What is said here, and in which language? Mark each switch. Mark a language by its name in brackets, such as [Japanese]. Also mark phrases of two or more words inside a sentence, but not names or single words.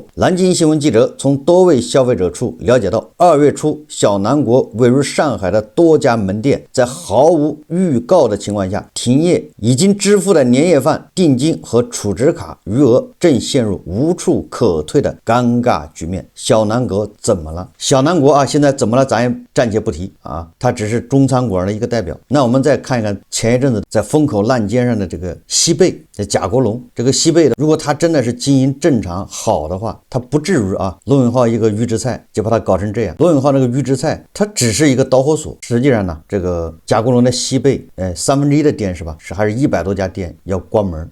[Chinese] 南京新聞記者從多位消費者處了解到，2月初小南國位於上海的多家門店在毫無預告的情況下停業，已經支付的年夜飯定金和儲值卡餘額正陷入無處可退的尷尬局面。小南國怎麼了？小南國現在怎麼了？咱也暫且不提它只是中餐館的一個代表。那我們再看一看前一陣子在風口浪尖上的這個西貝的賈國龍。這個西貝的，如果他真的是經營正常好的話，他不至於羅永浩一個預制菜就把它搞成這樣。羅永浩那個預制菜它只是一個導火索，實際上呢這個賈國龍的西貝1/3的店是吧，還是100多家店要關門。